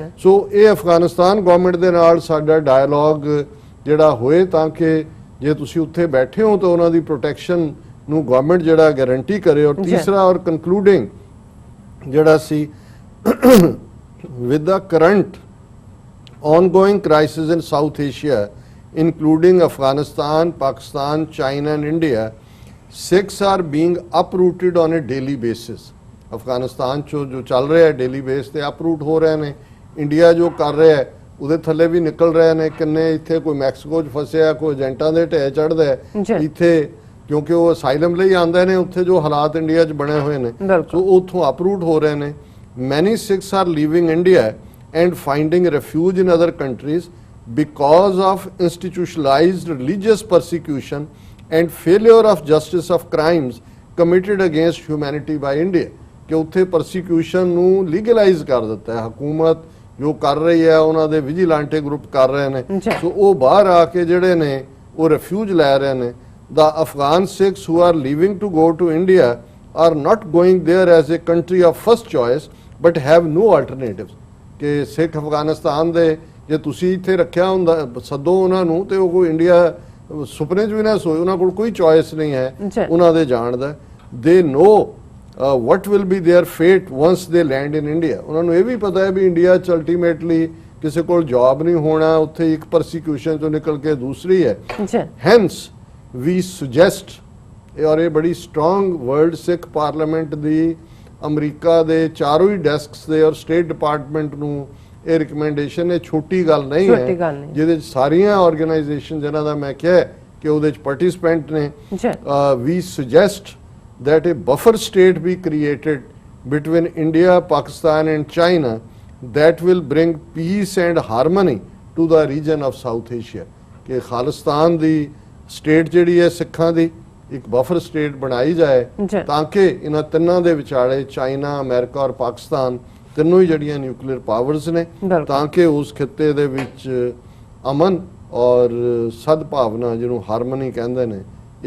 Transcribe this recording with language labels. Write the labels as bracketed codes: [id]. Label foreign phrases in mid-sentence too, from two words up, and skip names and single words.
[pa] ਸੋ ਇਹ ਅਫਗਾਨਿਸਤਾਨ ਗਵਰਨਮੈਂਟ ਦੇ ਨਾਲ ਸਾਡਾ ਡਾਇਲੋਗ ਜਿਹੜਾ ਹੋਏ ਤਾਂ ਕਿ ਜੇ ਤੁਸੀਂ ਉੱਥੇ ਬੈਠੇ ਹੋ ਤਾਂ ਉਹਨਾਂ ਦੀ ਪ੍ਰੋਟੈਕਸ਼ਨ ਨੂੰ ਗਵਰਨਮੈਂਟ ਜਿਹੜਾ ਗਾਰੰਟੀ ਕਰੇ। ਔਰ ਤੀਸਰਾ ਔਰ ਕਨਕਲੂਡਿੰਗ ਜਿਹੜਾ ਸੀ [en] with the current ongoing crisis in South Asia including Afghanistan, Pakistan, China and India, Sikhs are being uprooted on a daily basis। [pa] ਅਫਗਾਨਿਸਤਾਨ ਚੋਂ ਜੋ ਚੱਲ ਰਿਹਾ ਹੈ [en] daily basis [pa] ਤੇ ਅਪਰੂਟ ਹੋ ਰਹੇ ਨੇ, ਇੰਡੀਆ ਜੋ ਕਰ ਰਿਹਾ ਹੈ ਉਹਦੇ ਥੱਲੇ ਵੀ ਨਿਕਲ ਰਹੇ ਨੇ। ਕਿੰਨੇ ਇੱਥੇ ਕੋਈ ਮੈਕਸੀਕੋ 'ਚ ਫਸਿਆ, ਕੋਈ ਏਜੰਟਾਂ ਦੇ ਢੇਰ ਚੜ੍ਹਦਾ ਇੱਥੇ ਕਿਉਂਕਿ ਉਹ ਅਸਾਈਲਮ ਲਈ ਆਉਂਦੇ ਨੇ, ਉੱਥੇ ਜੋ ਹਾਲਾਤ ਇੰਡੀਆ 'ਚ ਬਣੇ ਹੋਏ ਨੇ, ਸੋ ਉੱਥੋਂ ਅਪਰੂਟ ਹੋ ਰਹੇ ਨੇ। [en] Many Sikhs are leaving India and finding refuge in other countries because of institutionalized religious persecution and failure of justice of crimes committed against humanity by India। [pa] ਕਿ ਉੱਥੇ persecution ਨੂੰ legalize ਕਰ ਦਿੱਤਾ ਹੈ ਹਕੂਮਤ, ਜੋ ਕਰ ਰਹੀ ਹੈ ਉਹਨਾਂ ਦੇ ਵਿਜੀਲਾਂਟੇ ਗਰੁੱਪ ਕਰ ਰਹੇ ਨੇ। ਸੋ ਉਹ ਬਾਹਰ ਆ ਕੇ ਜਿਹੜੇ ਨੇ ਉਹ ਰਿਫਿਊਜ ਲੈ ਰਹੇ ਨੇ। [en] The Afghan Sikhs who are leaving to go to India are not going there as a country of first choice but have no alternatives। [pa] ਕਿ ਸਿੱਖ ਅਫਗਾਨਿਸਤਾਨ ਦੇ ਜੇ ਤੁਸੀਂ ਇੱਥੇ ਰੱਖਿਆ ਹੁੰਦਾ, ਸੱਦੋ ਉਹਨਾਂ ਨੂੰ ਤੇ ਉਹ ਕੋਈ ਇੰਡੀਆ ਸੁਪਨੇ 'ਚ ਵੀ ਨਾ ਸੋਏ, ਉਹਨਾਂ ਕੋਲ ਕੋਈ ਚੋਇਸ ਨਹੀਂ ਹੈ ਜੀ। ਉਹਨਾਂ ਦੇ ਜਾਣ ਦਾ। [en] They know what will be their fate once they land in India। [pa] ਉਹਨਾਂ ਨੂੰ ਇਹ ਵੀ ਪਤਾ ਹੈ ਵੀ ਇੰਡੀਆ 'ਚ ਅਲਟੀਮੇਟਲੀ ਕਿਸੇ ਕੋਲ ਜੌਬ ਨਹੀਂ ਹੋਣਾ, ਉੱਥੇ ਇੱਕ ਪਰਸੀਕਿਊਸ਼ਨ ਚੋਂ ਨਿਕਲ ਕੇ ਦੂਸਰੀ ਹੈ। ਜੀ [en] hence we suggest, [pa] ਔਰ ਇਹ ਬੜੀ [en] strong word, [pa] ਸਿੱਖ ਪਾਰਲੀਮੈਂਟ ਦੀ, ਅਮਰੀਕਾ ਦੇ ਚਾਰੋਂ ਹੀ ਡੈਸਕਸ ਦੇ ਔਰ ਸਟੇਟ ਡਿਪਾਰਟਮੈਂਟ ਨੂੰ ਇਹ ਰਿਕਮੈਂਡੇਸ਼ਨ, ਇਹ ਛੋਟੀ ਗੱਲ ਨਹੀਂ ਛੋਟੀ ਗੱਲ ਹੈ, ਨਹੀਂ। ਜਿਹਦੇ 'ਚ ਸਾਰੀਆਂ ਆਰਗੇਨਾਈਜੇਸ਼ਨ ਜਿਨ੍ਹਾਂ ਦਾ ਮੈਂ ਕਿਹਾ ਕਿ ਉਹਦੇ 'ਚ ਪਾਰਟਿਸਿਪੈਂਟ ਨੇ। ਜੀ [en] we suggest that a buffer state be created between India, Pakistan and China that will bring peace and harmony to the region of South Asia। [pa] ਕਿ ਖਾਲਿਸਤਾਨ ਦੀ ਸਟੇਟ ਜਿਹੜੀ ਹੈ ਸਿੱਖਾਂ ਦੀ, ਇੱਕ ਬਫਰ ਸਟੇਟ ਬਣਾਈ ਜਾਏ ਜੀ। ਤਾਂ ਕਿ ਇਹਨਾਂ ਤਿੰਨਾਂ ਦੇ ਵਿਚਾਲੇ, ਚਾਈਨਾ, ਅਮਰੀਕਾ ਔਰ ਪਾਕਿਸਤਾਨ, ਤਿੰਨੋਂ ਹੀ ਜਿਹੜੀਆਂ [en] nuclear powers [pa] ਨੇ, ਬਿਲਕੁਲ। ਤਾਂ ਕਿ ਉਸ ਖਿੱਤੇ ਦੇ ਵਿੱਚ ਅਮਨ ਔਰ ਸਦਭਾਵਨਾ, ਜਿਹਨੂੰ ਹਾਰਮਨੀ ਕਹਿੰਦੇ ਨੇ, ਇਹ